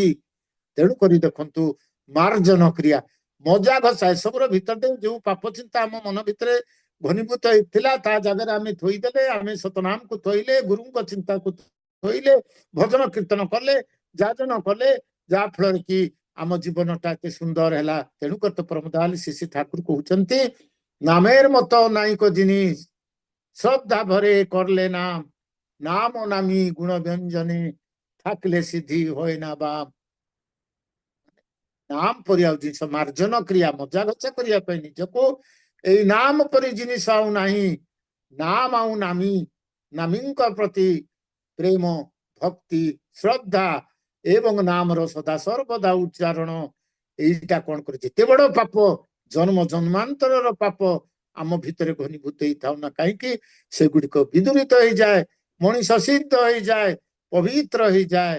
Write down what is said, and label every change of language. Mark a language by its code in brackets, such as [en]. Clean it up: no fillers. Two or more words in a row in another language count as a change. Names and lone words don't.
[or] ତେଣୁକରି ଦେଖନ୍ତୁ ମାର୍ଜନ କ୍ରିୟା, ମଜା ଘଷା ଏସବୁର ଭିତରେ ଯୋଉ ପାପ ଚିନ୍ତା ଆମ ମନ ଭିତରେ ଘନୀଭୂତ ହେଇଥିଲା ତା ଜାଗାରେ ଆମେ ଥୋଇଦେଲେ, ଆମେ ସତନାମକୁ ଥୋଇଲେ, ଗୁରୁଙ୍କ ଚିନ୍ତାକୁ ଥୋଇଲେ, ଭଜନ କୀର୍ତ୍ତନ କଲେ, ଯାଜନ କଲେ, ଯାହା ଫଳରେ କି ଆମ ଜୀବନଟା ଏତେ ସୁନ୍ଦର ହେଲା। ତେଣୁକରି ତ ପ୍ରମୋଦାଲ ଶିଶି ଠାକୁର କହୁଛନ୍ତି, [bn] নামের মতো নাইকো জিনিস শ্রদ্ধা ভরে করলে নাম, নাম ও নামি গুণ ব্যঞ্জনে থাকলে সিদ্ধি হয় না বাম। [or] ନାମ ପରି ଆଉ ଜିନିଷ ମାର୍ଜନ କ୍ରିୟା, ମଜା ଗଛା କରିବା ପାଇଁ ନିଜକୁ, ଏଇ ନାମ ପରି ଜିନିଷ ଆଉ ନାହିଁ। ନାମ ଆଉ ନାମୀ, ନାମୀଙ୍କ ପ୍ରତି ପ୍ରେମ, ଭକ୍ତି, ଶ୍ରଦ୍ଧା ଏବଂ ନାମର ସଦା ସର୍ବଦା ଉଚ୍ଚାରଣ, ଏଇଟା କଣ করে ଯେତେ ବଡ ପାପ, ଜନ୍ମ ଜନ୍ମାନ୍ତରର ପାପ ଆମ ଭିତରେ ଘନୀଭୂତ ହେଇଥାଉ ନା କାହିଁକି, ସେଗୁଡିକ ବିଦୂରିତ ହେଇଯାଏ, ମଣିଷ ସିଦ୍ଧ ହେଇଯାଏ, ପବିତ୍ର ହେଇଯାଏ।